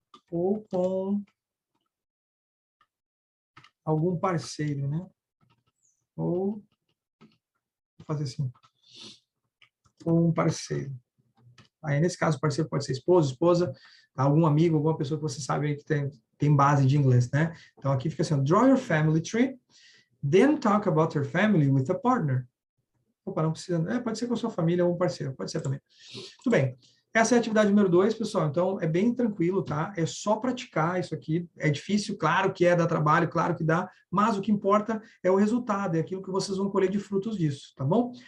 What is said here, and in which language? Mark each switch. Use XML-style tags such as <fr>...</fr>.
<pt>ou com algum parceiro, né? Ou, vou fazer assim, com um parceiro. Aí, nesse caso, o parceiro pode ser esposa, algum amigo, alguma pessoa que você sabe aí que tem base de inglês, né? Então, aqui fica assim,</pt> <en>draw your family tree, then talk about your family with a partner.</en> <pt>Opa, não precisa, pode ser com a sua família ou um parceiro, pode ser também. Tudo bem. Essa é a atividade número 2, pessoal. Então, é bem tranquilo, tá? É só praticar isso aqui. É difícil, claro que dá trabalho, claro que dá, mas o que importa é o resultado, é aquilo que vocês vão colher de frutos disso, tá bom?</pt>